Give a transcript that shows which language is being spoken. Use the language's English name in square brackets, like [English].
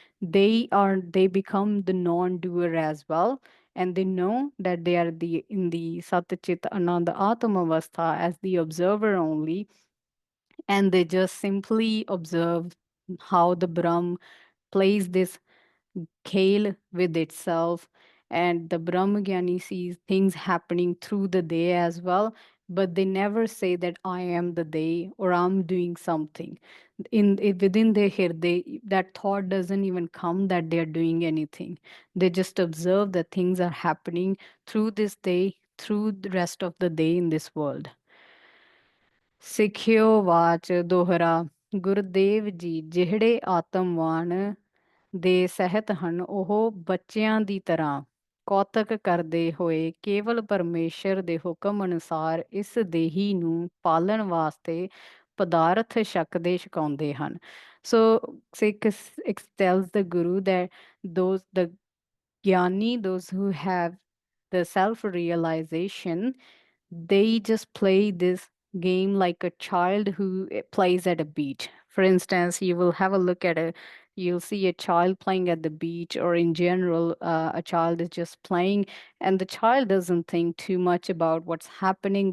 [English] They become the non-doer as well, and they know that they are in the Satchit Ananda Atma Avastha as the observer only, and they just simply observe how the Brahm plays this Khel with itself, and the Brahmagyani sees things happening through the day as well, but they never say that I am the day or I'm doing something. Within their Hirday, that thought doesn't even come that they are doing anything. They just observe that things are happening through this day, through the rest of the day in this world. [Punjabi] ਸਿੱਖਿਓ watch ਦੋਹਰਾ ਗੁਰਦੇਵ ਜੀ ਜਿਹੜੇ ਆਤਮਵਾਨ ਦੇ ਸਹਿਤ ਹਨ ਉਹ ਬੱਚਿਆਂ ਦੀ ਤਰ੍ਹਾਂ ਕੌਤਕ ਕਰਦੇ ਹੋਏ ਕੇਵਲ ਪਰਮੇਸ਼ਰ ਦੇ ਹੁਕਮ ਅਨੁਸਾਰ ਇਸ ਦੇਹੀ ਨੂੰ ਪਾਲਣ ਵਾਸਤੇ ਪਦਾਰਥ ਛਕਦੇ ਛਕਾਉਂਦੇ ਹਨ. [English] So Sikh tells the Guru that the Gyani, those who have the self-realization, they just play this game like a child who plays at a beach. For instance, you will have a look at you'll see a child playing at the beach, or in general, a child is just playing, and the child doesn't think too much about what's happening.